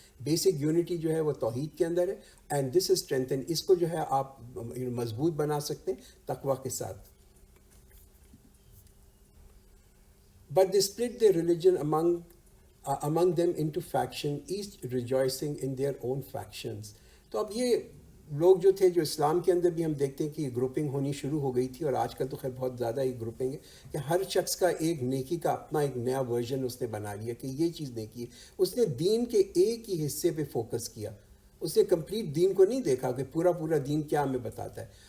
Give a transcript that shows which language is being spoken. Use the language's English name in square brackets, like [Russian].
[Urdu] Basic unity جو ہے وہ توحید کے اندر ہے [English] And this is strengthen. [Urdu] اس کو جو ہے آپ مضبوط بنا سکتے ہیں تقویٰ کے ساتھ. [English] But they split their religion among them into faction, each rejoicing in their own factions. [Urdu] تو اب یہ لوگ جو تھے جو اسلام کے اندر بھی ہم دیکھتے ہیں کہ یہ گروپنگ ہونی شروع ہو گئی تھی، اور آج کل تو خیر بہت زیادہ یہ گروپنگ ہے کہ ہر شخص کا ایک نیکی کا اپنا ایک نیا ورژن اس نے بنا لیا کہ یہ چیز نیکی ہے. اس نے دین کے ایک ہی حصے پہ فوکس کیا. اس نے کمپلیٹ دین کو نہیں دیکھا کہ پورا دین کیا ہمیں بتاتا ہے.